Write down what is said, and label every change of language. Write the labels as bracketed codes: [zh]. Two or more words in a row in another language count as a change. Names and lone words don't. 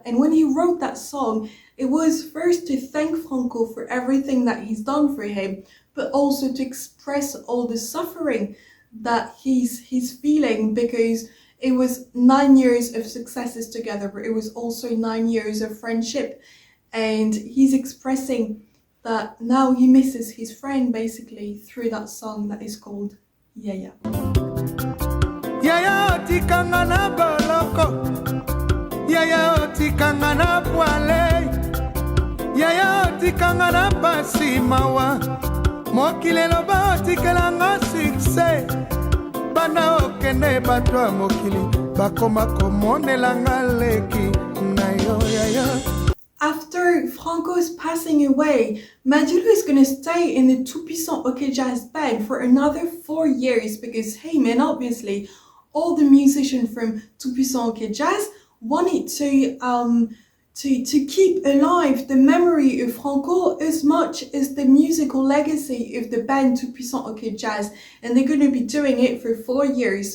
[en] And when he wrote that song, it was first to thank Franco for everything that he's done for him, but also to express all the suffering that he's feeling, because it was 9 years of successes together, but it was also 9 years of friendship. And he's expressing that now he misses his friend, basically, through that song that is called Yaya. [ln] Yaya otikanga na boloko, Yaya otikanga na poale, Yaya otikanga na pasi mawa, mokile loba otikelanga succès, bana okende batwa mokili, bakoma komonelanga leki na yo Yaya. [en] After Franco's passing away, Madilu is going to stay in the Tout-Puissant OK Jazz Band for another 4 years, because, hey man, obviously, all the musicians from Tout-Puissant OK Jazz wanted to keep alive the memory of Franco as much as the musical legacy of the band Tout-Puissant OK Jazz, and they're going to be doing it for 4 years.